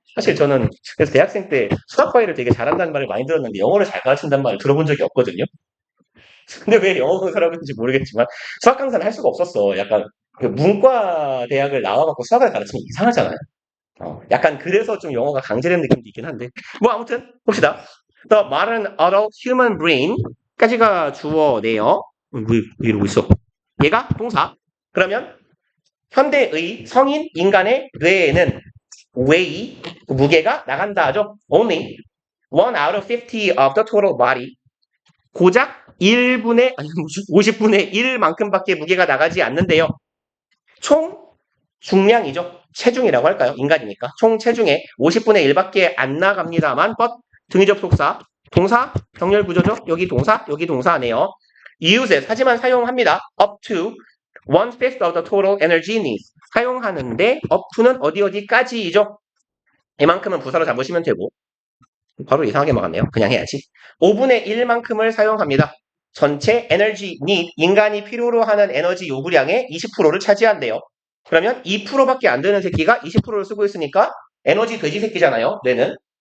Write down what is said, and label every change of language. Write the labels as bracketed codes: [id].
[ko] 사실 저는 그래서 대학생 때 수학 과외를 되게 잘한다는 말을 많이 들었는데 영어를 잘 가르친다는 말을 들어본 적이 없거든요. 근데 왜 영어 강사라고 했는지 모르겠지만 수학 강사는 할 수가 없었어. 약간 그 문과 대학을 나와갖고 수학을 가르치면 이상하잖아요. 약간 그래서 좀 영어가 강제된 느낌도 있긴 한데 뭐 아무튼 봅시다. [en] The modern adult human brain [ko] 까지가 주어네요. 왜 이러고 있어? 얘가 동사. 그러면 현대의 성인 인간의 뇌에는 웨이 무게가 나간다 하죠. [en] Only 1 out of 50 of the total body. [ko] 고작 1분의 아니 50분의 1만큼밖에 무게가 나가지 않는데요. 총 중량이죠. 체중이라고 할까요? 인간이니까. 총 체중의 50분의 1밖에 안 나갑니다만, but 등위 접속사, 동사, 병렬 구조죠. 여기 동사네요. uses, 하지만 사용합니다. [en] up to 1/5 of the total energy needs. [ko] 사용하는데 up to는 어디까지이죠? 이만큼은 부사로 잡으시면 되고, 바로 이상하게 막았네요. 그냥 해야지. 5분의 1만큼을 사용합니다. 전체 에너지 need, 인간이 필요로 하는 에너지 요구량의 20%를 차지한대요. 그러면 2%밖에 안 되는 새끼가 20%를 쓰고 있으니까 에너지 돼지 새끼잖아요. 뇌는.